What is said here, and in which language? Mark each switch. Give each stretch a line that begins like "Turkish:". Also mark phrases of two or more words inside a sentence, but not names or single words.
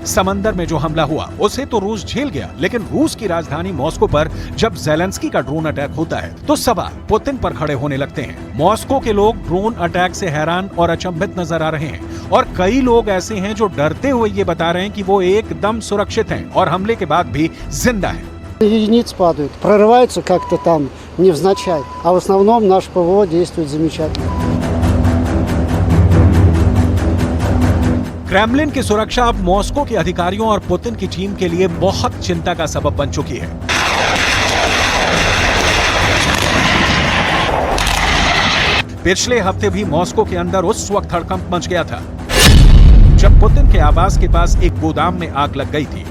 Hindi: समंदर में जो हमला हुआ उसे तो रूस झेल गया, लेकिन रूस की राजधानी मॉस्को पर जब ज़ेलेंस्की का
English: drone attack
Hindi: होता है तो सवाल पुतिन पर खड़े होने लगते हैं। मॉस्को के लोग
English: drone attack
Hindi: से हैरान और अचंभित नजर आ रहे हैं और कई लोग ऐसे हैं जो डरते हुए ये बता रहे हैं कि वो एकदम सुरक्षित हैं और हमले के बाद भी जिंदा हैं।
Russian: Единицы падают, прорываются как-то там невзначай, а в основном наш ПВО действует замечательно.
Hindi: क्रेमलिन की सुरक्षा अब मॉस्को के अधिकारियों और पुतिन की टीम के लिए बहुत चिंता का सबब बन चुकी है। पिछले हफ्ते भी मॉस्को के अंदर उस वक्त हड़कंप मच गया था जब पुतिन के आवास के पास एक गोदाम में आग लग गई थी।